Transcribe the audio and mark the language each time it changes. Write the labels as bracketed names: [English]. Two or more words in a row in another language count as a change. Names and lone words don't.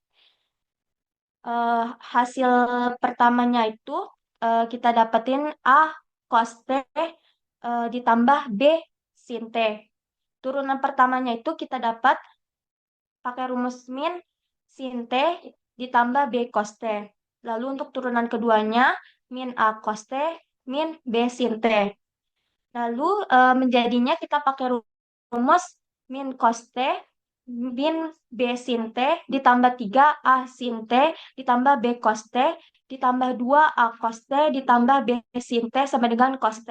[Indonesian] Hasil pertamanya itu kita dapetin A cos T ditambah B sin T. Turunan pertamanya itu kita dapat pakai rumus min sin T ditambah B cos T. Lalu untuk turunan keduanya min A cos T min B sin T. Lalu menjadinya kita pakai rumus min cos T min B sin T ditambah 3 A sin T ditambah B cos T ditambah 2 A cos T ditambah B sin T sama dengan cos T.